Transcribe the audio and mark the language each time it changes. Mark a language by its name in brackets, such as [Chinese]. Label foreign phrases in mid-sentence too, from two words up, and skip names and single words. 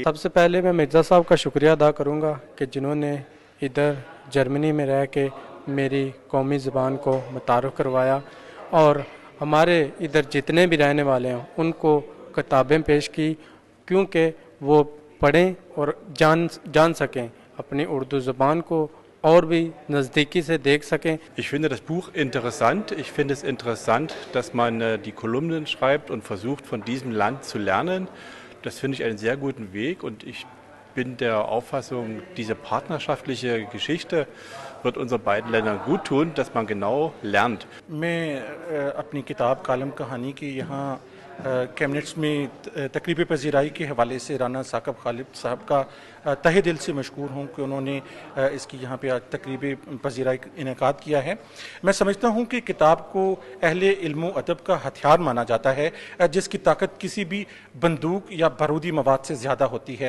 [Urdu] سب سے پہلے میں مرزا صاحب کا شکریہ ادا کروں گا کہ جنہوں نے ادھر جرمنی میں رہ کے میری قومی زبان کو متعارف کروایا اور ہمارے ادھر جتنے بھی رہنے والے ہیں ان کو کتابیں پیش کی کیونکہ وہ پڑھیں اور جان سکیں اپنی اردو زبان کو اور بھی نزدیکی سے دیکھ سکیں. [German] Ich finde das Buch interessant. Ich finde es interessant, dass man die Kolumnen schreibt und versucht, von diesem Land zu lernen. Das finde ich einen sehr guten Weg und ich bin der Auffassung, diese partnerschaftliche Geschichte wird unseren beiden Ländern gut tun, dass man genau lernt. [Urdu] میں اپنی کتاب کالم کہانی کی یہاں کیبنٹس میں تقریب پذیرائی کے حوالے سے رانا ثاقب خالد صاحب کا تہہ دل سے مشکور ہوں کہ انہوں نے اس کی یہاں پہ تقریب پذیرائی انعقاد کیا ہے. میں سمجھتا ہوں کہ کتاب کو اہل علم ادب کا ہتھیار مانا جاتا ہے جس کی طاقت کسی بھی بندوق یا بارودی مواد سے زیادہ ہوتی ہے.